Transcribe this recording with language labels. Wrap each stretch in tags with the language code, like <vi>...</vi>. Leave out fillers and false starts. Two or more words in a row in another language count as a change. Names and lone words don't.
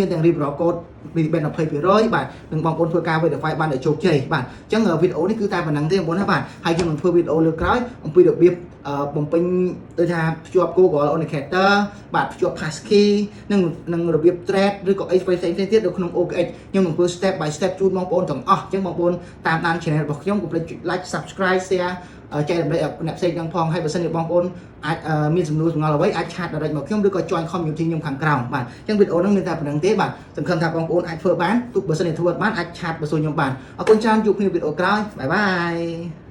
<km>ទាំង</km> <en>referral code</en> <km>មាន 20% បាទនិងបងប្អូនធ្វើការ verify បានដោយជោគជ័យបាទអញ្ចឹងវីដេអូនេះគឺតែប៉ុណ្ណឹងទេបងប្អូនណាបាទហើយខ្ញុំនឹងធ្វើវីដេអូលើក ក្រោយអំពីរបៀបបំពេញដូចថាភ្ជាប់ Google Authenticator បាទភ្ជាប់ passkey និងរបៀប trade ឬក៏អីផ្សេងៗទៀតនៅក្នុង OKX ខ្ញុំនឹងធ្វើ</km> <en>step by step</en> <km>ជូនបងប្អូនទាំងអស់អញ្ចឹងបងប្អូនតាមដាន channel របស់ខ្ញុំកុំភ្លេចចុច</km> <en>like subscribe share</en> <km>ចែករំលែកអ្នកផ្សេងទាំងផងហើយបើសិនជាបងប្អូនអាចមានសំណួរចម្ងល់អ្វីអាចឆាត direct មកខ្ញុំឬក៏</km> <en>join community</en> <km>ខ្ញុំខាងក្រោមបាទអញ្ចឹងវីដេអូហ្នឹងមានតែប៉ុណ្្នឹងទេបាទសង្ឃឹមថាបងប្អូនអាចធ្វើបានទោះបើសិនជាធ្វើអត់បានអាចឆាតបើសួរខ្ញុំបានអរគុណច្រើនជួបគ្នាវីដេអូក្រោយបាយបាយ</km>